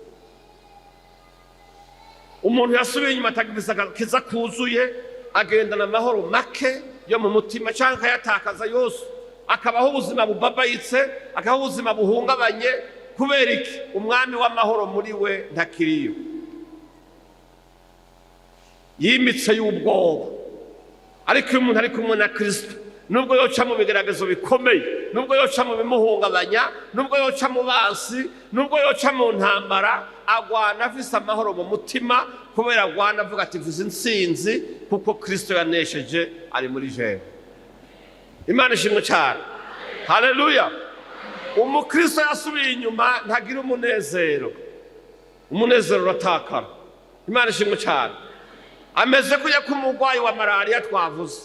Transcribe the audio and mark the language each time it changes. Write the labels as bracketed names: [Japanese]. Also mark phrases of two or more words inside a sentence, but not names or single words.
[Rundi] Umuntu yasubiye inyuma atagize agakiza kuzuye, agendana amahoro make yo mu mutima cyangwa akayatakaza yose, akabaho ubuzima bubabayitse, akabaho ubuzima buhungabanye. Kubera iki? Umwami w'amahoro muri we ntakiriyo, yimitse y'ubwoba. Ariko iyo umuntu ari kumwe na Kristo, nubwo yoca mu bigeragezo bikomeye, nubwo yoca mu bimuhungabanya, nubwo yoca mu basi, nubwo yoca mu ntambara, agwana afise amahoro mu mutima, kubera agwana avuga ati mvuze intsinzi kuko Kristo yanesheje ari muri jewe. Imana ishimwe cyane. Haleluya. Umukristo yasubiye inyuma ntagira umunezero. Umunezero uratakara. Imana ishimwe cyane. Ameze kujya ku murwayi wa malariya twavuze.